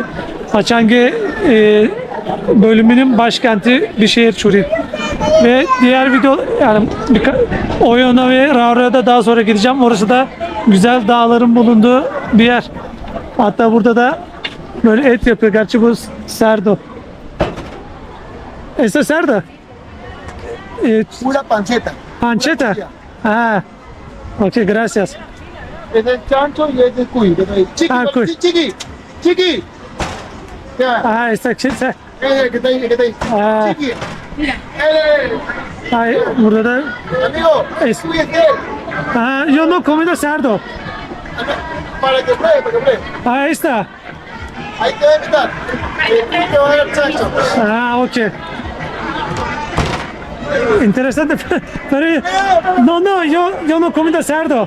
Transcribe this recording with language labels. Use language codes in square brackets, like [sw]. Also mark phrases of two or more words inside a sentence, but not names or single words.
[tr] Paçangi bölümünün başkenti bir şehir Churin. Ve diğer video yani Oyon'a ve Raura'ya da daha sonra gideceğim. Orası da güzel dağların bulunduğu bir yer. Hatta burada da böyle et yapıyor. Gerçi bu cerdo. [es] Esa cerdo. Pura panceta. Panceta. Ah. Ok, gracias. Es el chancho y es el cuy. Chiqui, Ah, cuy. chiqui, chiqui. Ya, Ah, esta que está ahí, que está ahí. Ah. Chiqui. [tr] Ay, burada da [es] Amigo, Es- cuy es él. yo no comido cerdo. Para que pruebe, para que pruebe. Ah, esta. Ahí te va a invitar. El te va a dar el chancho. Ah, ok. Interesante. Pero no, yo no comido cerdo.